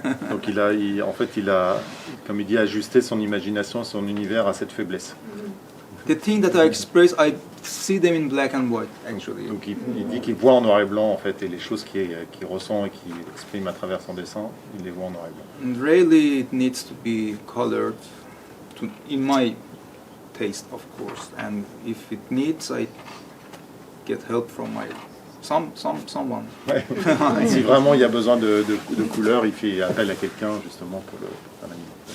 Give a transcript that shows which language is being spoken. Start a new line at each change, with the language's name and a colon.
French: Donc il a, comme il dit, ajusté son imagination, son univers à cette faiblesse.
English: The thing that I express, I see them in black and white, actually.
French: Donc il dit qu'il voit en noir et blanc en fait, et les choses qu'il ressent et qu'il exprime à travers son dessin, il les voit en noir et blanc.
English: And really, it needs to be colored, in my taste, of course. And if it needs, I get help from someone.
French: Ouais. Si vraiment il y a besoin de couleurs, il fait appel à quelqu'un justement pour faire l'animation.